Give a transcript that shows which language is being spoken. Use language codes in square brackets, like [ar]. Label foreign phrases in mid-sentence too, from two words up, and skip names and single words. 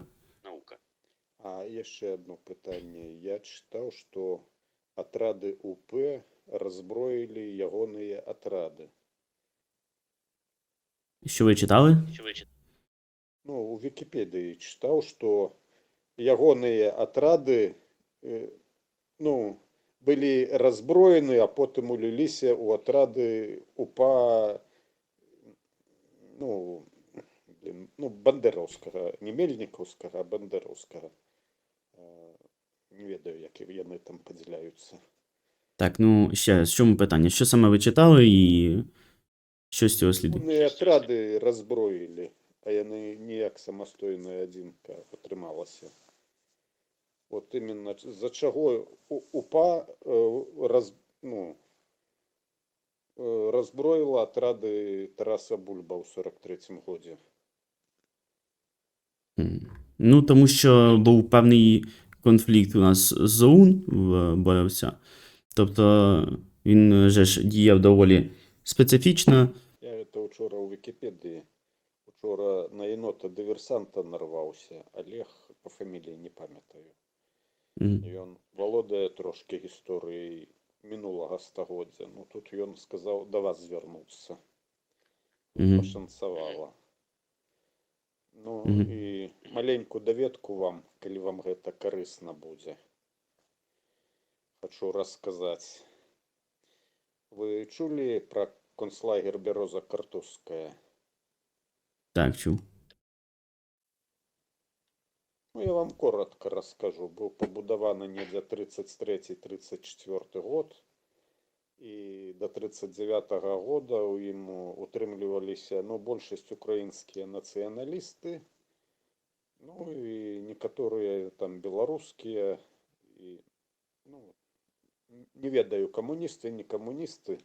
[uk] А ще одне питання. Я читав, що атради УП роззброїли ягоні атради. Що ви читали? [be] У Вікіпедії читав, що ягоні атрады былі разброены, а потым уліліся ў атрады УПА бандераўскага, не мельнікаўскага, а бандераўскага. Не ведаю, як яны там падзяляюцца. [uk] Так, ну ще раз, в чому питання? Що саме ви читали і що з цього слідує? [be] Вони атрады разброілі, а яны ніяк самастойная адзінка атрымалася. [ru] Вот именно [be] за чаго УПА разброила атрады Тараса Бульба ў 43-м годзе. [uk] Ну, тому що був певний конфлікт у нас з ОУН в Боровця. Тобто він же ж діяв доволі специфічно. Я це вчора у Вікіпедії. Вчора на єнота-диверсанта нарвався. Олег, по фамілії не пам'ятаю. І він володає трошки гісторією минулого стагоддзя. Ну, тут він сказав, до вас звернувся. [be] Пашанцавала. Ну, і маленьку даведку вам, калі вам гэта карысна будзе. Хочу расказаць. Вы чулі пра концлагер Бяроза Картузская? [uk] Так, чув. [ru] Я вам коротко расскажу. [be] Быў пабудаваны недзе 33-34 год. І до 39-го года у ім утрымліваліся, большасць украінскія нацыяналісты, і некаторыя там беларускія, і, не ведаю, камуністы, не камуністы.